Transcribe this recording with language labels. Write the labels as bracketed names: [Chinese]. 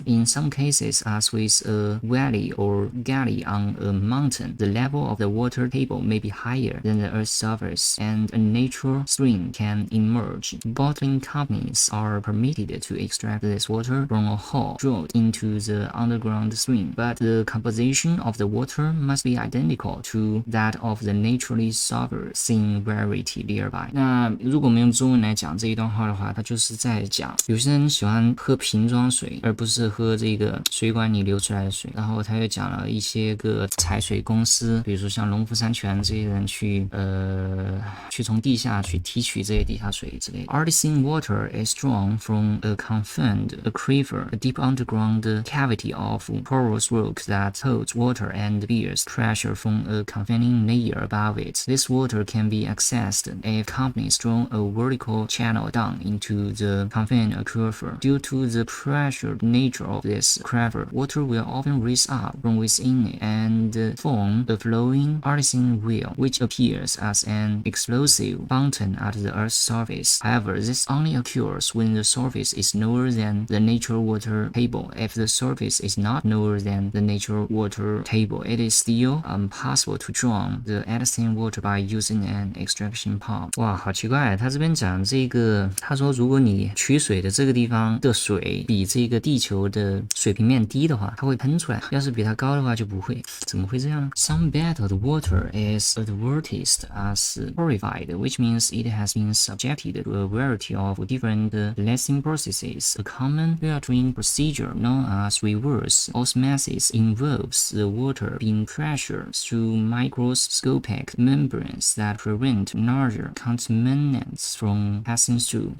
[English] In some cases, as with a valley or gully on a mountain, the level of the water table may be higher than the Earth's surface, and a natural spring can emerge. Bottling companies are permitted to extract this water from a hole drilled into the underground spring, but the composition of the water must be identical to that of the naturally sourcing variety nearby. [Chinese] 那如果我们用中文来讲这一段话的话，它就是在讲有些人喜欢喝瓶装水，而不是喝这个水管里流出来的水。然后他又讲了一些个采水公司，比如说像农夫山泉这些人去从地下去提取这些地下水之类的。 [English] Artesian water is drawn from a confined aquifer, a deep underground cavity of porous rock that holds water and bears pressure from a confining layer above it. This water can be accessed if companies draw a vertical channel down into the confined aquifer. Due to the pressured nature of this aquifer, water will often rise up from within it and form a flowing artesian well, which appears as an explosive fountain at the Earth's surface. However, this only occurs when the surface is lower than the natural water table. If the surface is not lower than the natural water table, it is still possible to draw the artesian water by using an extraction pump. [Chinese] 哇，好奇怪，他这边讲这个，他说如果你取水的这个地方的水比这个地球的水平面低的话，它会喷出来；要是比它高的话就不会。怎么会这样呢？ [English] Some bottled water is advertised as purified, which means it has been subjected to a variety of different lasting processes. A common filtering procedure known as reverse osmosis involves the water being pressured through microscopic membranes that prevent larger contaminants from passing through.